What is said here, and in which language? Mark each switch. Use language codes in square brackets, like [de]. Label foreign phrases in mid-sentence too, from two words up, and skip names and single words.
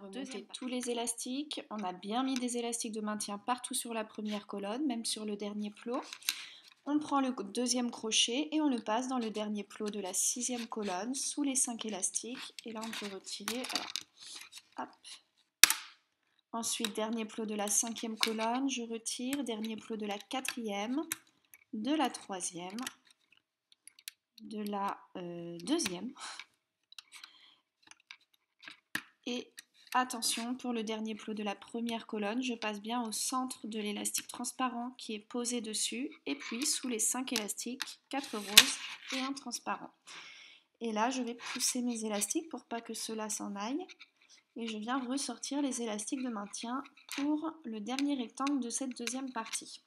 [fr] On a remonté tous les élastiques, on a bien mis des élastiques de maintien partout sur la première colonne, même sur le dernier plot. On prend le deuxième crochet et on le passe dans le dernier plot de la 6e colonne sous les 5 élastiques. Et là, on peut retirer. Alors, hop. Ensuite, dernier plot de la 5e colonne, je retire. Dernier plot de la 4e, de la 3e, de la 2e. Et attention, pour le dernier plot de la première colonne, je passe bien au centre de l'élastique transparent qui est posé dessus et puis sous les 5 élastiques, 4 roses et un transparent. Et là, je vais pousser mes élastiques pour pas que ceux-là s'en aillent et je viens ressortir les élastiques de maintien pour le dernier rectangle de cette deuxième partie.